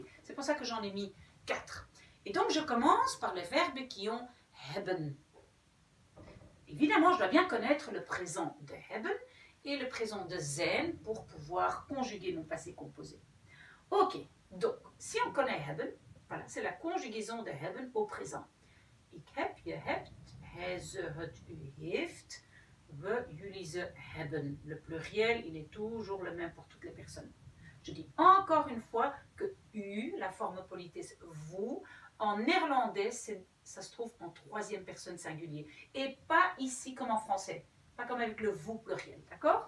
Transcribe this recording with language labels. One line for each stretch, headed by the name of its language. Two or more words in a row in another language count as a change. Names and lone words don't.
French: C'est pour ça que j'en ai mis 4. Et donc je commence par les verbes qui ont hebben. Évidemment, je dois bien connaître le présent de hebben et le présent de zijn pour pouvoir conjuguer mon passé composé. Ok, donc si on connaît hebben, voilà, c'est la conjugaison de hebben au présent.
Dutch: Ik heb, je hebt, hij, ze, het, u heeft, we, jullie, ze hebben.
French: Le pluriel, il est toujours le même pour toutes les personnes. Je dis encore une fois que u, la forme politesse vous, en néerlandais, ça se trouve en troisième personne singulier. Et pas ici comme en français. Pas comme avec le vous pluriel, d'accord?